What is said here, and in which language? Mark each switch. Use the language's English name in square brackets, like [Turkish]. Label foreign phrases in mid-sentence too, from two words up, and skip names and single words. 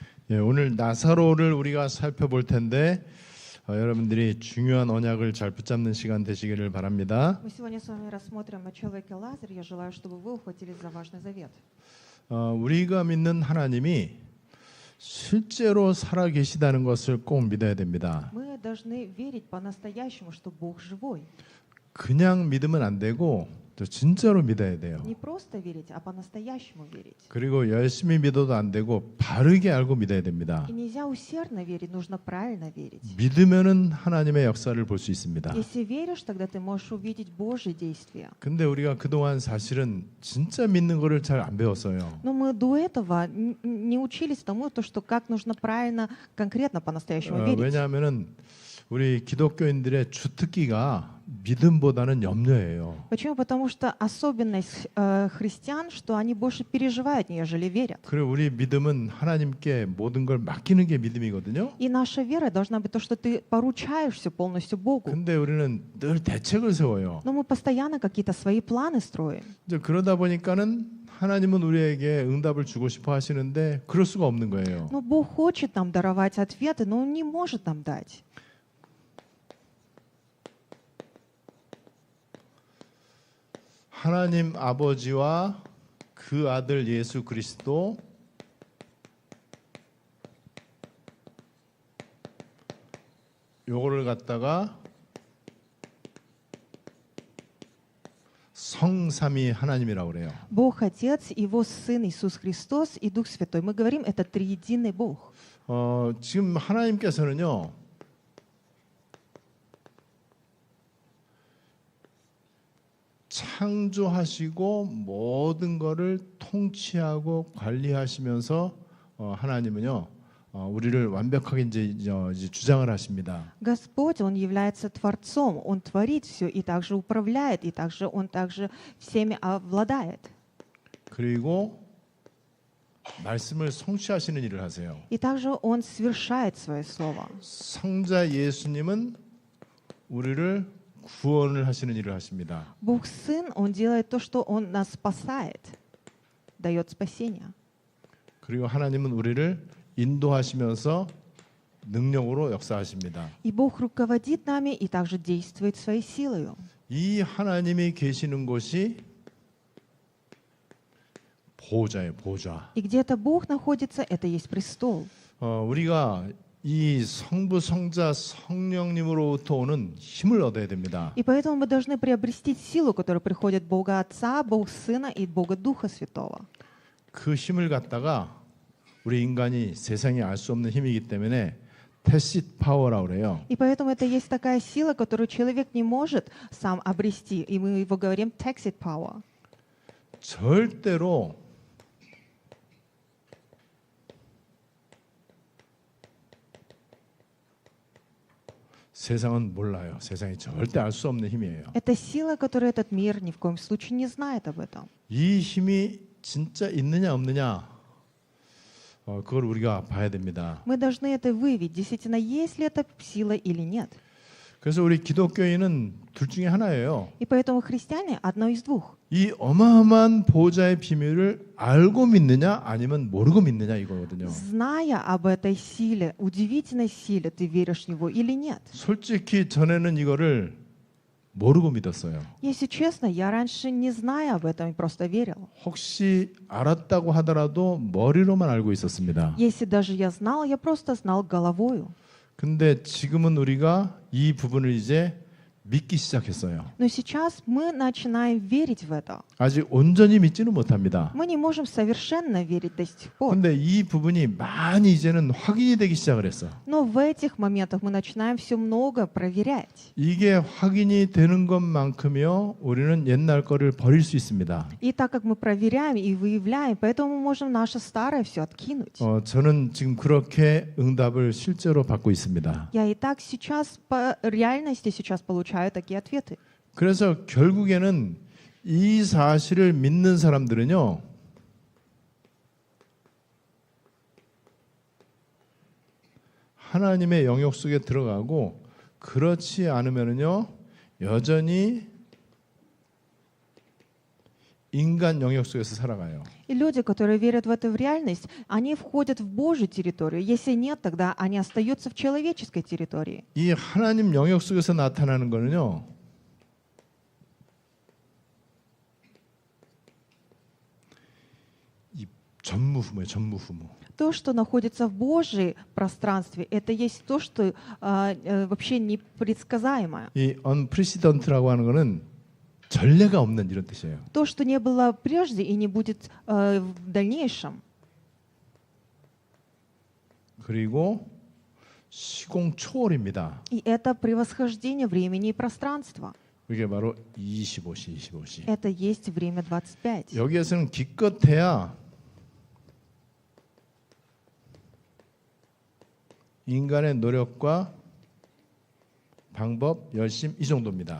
[Korean] 예, 오늘 나사로를 우리가 살펴볼 텐데 여러분들이 중요한 언약을 잘 붙잡는 시간 되시기를 바랍니다. [Russian] Мы сегодня с вами рассмотрим о человеке Лазаре. Я желаю, чтобы вы ухватились за важный завет. [Korean] 우리가 믿는 하나님이 실제로 살아 계시다는 것을 꼭 믿어야 됩니다. [Russian] Мы должны верить по-настоящему, что Бог живой. [Korean] 그냥 믿으면 안 되고 또 진짜로 믿어야 돼요. [Russian] Не просто верить, а по-настоящему верить. [Korean] 그리고 열심히 믿어도 안 되고 바르게 알고 믿어야 됩니다. [Russian] И нельзя усердно верить, нужно правильно верить. [Korean] 믿으면은 하나님의 역사를 볼 수 있습니다. [Russian] Если веришь, тогда ты можешь увидеть Божьи действия. [Korean] 근데 우리가 그동안 사실은 진짜 믿는 거를 잘 안 배웠어요. [Russian] Но мы до этого не учились тому, что как нужно правильно, конкретно по-настоящему верить. [Korean] 왜냐하면은 우리 기독교인들의 주특기가 믿음보다는 염려예요. [Russian] Почему? Потому что особенность христиан, что они больше переживают, нежели верят. [Korean] 그리고 우리 믿음은 하나님께 모든 걸 맡기는 게 믿음이거든요. [Russian] И наша вера должна быть то, что ты поручаешься полностью Богу. [Korean] 근데 우리는 늘 대책을 세워요. [Russian] Но мы постоянно какие-то свои планы строим. [Korean] 이제 그러다 보니까는 하나님은 우리에게 응답을 주고 싶어 하시는데 그럴 수가 없는 거예요. [Russian] Но Бог хочет нам даровать ответы, но Он не может нам дать. [Korean] 하나님 아버지와 그 아들 예수 그리스도 요거를 갖다가 성삼위 하나님이라고 그래요. [Russian] Бог Отец, Его Сын Иисус Христос и Дух Святой. Мы говорим, это триединый Бог. [Korean] 지금 하나님께서는요. 창조하시고 모든 것을 통치하고 관리하시면서 하나님은요 우리를 완벽하게 이제 주장을 하십니다. [Russian] Господь, Он является Творцом, Он творит все и также управляет, и также Он также всеми обладает. [Korean] 그리고 말씀을 성취하시는 일을 하세요. [Russian] И также Он совершает свое слово. [Korean] 성자 예수님은 우리를 구원을 하시는 일을 하십니다. [Russian] Бог Сын, Он делает то, что Он нас спасает, дает спасение. [Korean] 그리고 하나님은 우리를 인도하시면서 능력으로 역사하십니다. [Russian] И Бог руководит нами и также действует своей силой. [Korean] 이 하나님이 계시는 곳이 보좌예요, 보좌. [Russian] И где-то Бог находится, это есть престол. [Korean] 우리가 이 성부, 성자, 성령님으로부터 오는 힘을 얻어야 됩니다. [Russian] И поэтому мы должны приобрести силу, которая приходит от Бога Отца, Бога Сына и Бога Духа Святого. [Korean] 그 힘을 갖다가 우리 인간이 세상에 알 수 없는 힘이기 때문에 [English] tacit power [Korean] 라고 그래요. [Russian] И поэтому это есть такая сила, которую человек не может сам обрести, и мы его говорим [English] tacit power. [Korean] 절대로 세상은 몰라요. 세상이 절대 알 수 없는 힘이에요. [Russian] Это сила, которую этот мир ни в коем случае не знает об этом. [Korean] 이 힘이 진짜 있느냐 없느냐 그걸 우리가 봐야 됩니다. [Russian] Мы должны это выявить, действительно, есть ли эта сила или нет. [Korean] 그래서 우리 기독교인은 둘 중에 하나예요. [Russian] И поэтому христиане одно из двух. [Korean] 이 어마어마한 보좌의 비밀을 알고 믿느냐 아니면 모르고 믿느냐 이거거든요. [Russian] Зная об этой силе, удивительной силе, ты веришь в него или нет? [Korean] 솔직히 전에는 이거를 모르고 믿었어요. [Russian] Если честно, я раньше не зная об этом и просто верил. [Korean] 혹시 알았다고 하더라도 머리로만 알고 있었습니다. [Russian] Если даже я знал, я просто знал головою. [Korean] 근데 지금은 우리가 이 부분을 이제 믿기 시작했어요. [Russian] Но сейчас мы начинаем верить в это. [Korean] 아직 온전히 믿지는 못합니다. [Russian] Мы не можем совершенно верить до сих пор. [Korean] 근데 이 부분이 많이 이제는 확인이 되기 시작을 했어. [Russian] Но в этих моментах мы начинаем все много проверять. [Korean] 이게 확인이 되는 것만큼요, 우리는 옛날 거를 버릴 수 있습니다. [Russian] И так как мы проверяем и выявляем, поэтому мы можем наше старое все откинуть. [Korean] 저는 지금 그렇게 응답을 실제로 받고 있습니다. [Russian] Я и так сейчас по реальности сейчас получаю такие ответы. [Korean] 그래서 결국에는 이 사실을 믿는 사람들은요, 하나님의 영역 속에 들어가고 그렇지 않으면요 여전히 인간 영역 속에서 살아가요. [Russian] И люди, которые верят в эту реальность, они входят в Божью территорию. Если нет, тогда они остаются в человеческой территории. [Korean] 이 하나님 영역 속에서 나타나는 거는요. 이 전무후무예요. 전무후무. [Russian] То, что находится в Божьем пространстве, это есть то, что вообще непредсказаемое. [Korean] 이 unprecedent라고 하는 거는 전례가 없는 이런 뜻이에요. [Russian] То, что не было прежде и не будет в дальнейшем. [Korean] 그리고 시공 초월입니다. [Russian] И это превосхождение времени и пространства. [Korean] 이게 바로 25시, 25시. [Russian] Это есть время 25. [Korean] 여기에서는 기껏해야 인간의 노력과 방법, 열심 이 정도입니다.